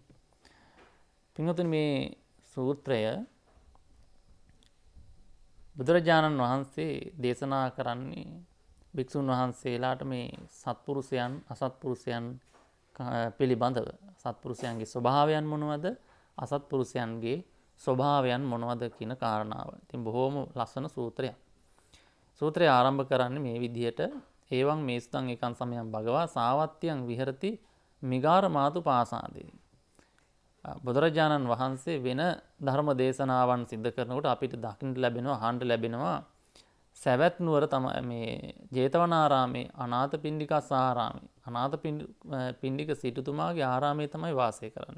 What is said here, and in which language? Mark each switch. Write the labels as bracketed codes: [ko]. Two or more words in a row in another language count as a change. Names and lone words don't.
[si] පින්වතුනි, මේ සූත්‍රය බුදුරජාණන් වහන්සේ දේශනා කරන්නේ භික්ෂුන් වහන්සේලාට මේ සත්පුරුෂයන් අසත්පුරුෂයන් පිළිබඳව. සත්පුරුෂයන්ගේ ස්වභාවයන් මොනවද, අසත්පුරුෂයන්ගේ ස්වභාවයන් මොනවද කියන කාරණාව. ඉතින් බොහෝම ලස්සන සූත්‍රයක්. සූත්‍රය ආරම්භ කරන්නේ මේ විදිහට: [pi] ඒවං මේස්තං ඒකං සමයං භගවා සාවත්තියං විහෙරති මිගාර මාතු පාසාදේ. [si] බුදුරජාණන් වහන්සේ වෙන ධර්ම දේශනාවන් සිද්ධ කරනකොට අපිට දකින්න ලැබෙනවා, අහන්න ලැබෙනවා සවැත් නුවර තමයි මේ ජේතවනාරාමේ අනාථපිණ්ඩිකස්සාරාමේ අනාථපිණ්ඩික සිටුතුමාගේ ආරාමයේ තමයි වාසය කරන්නේ.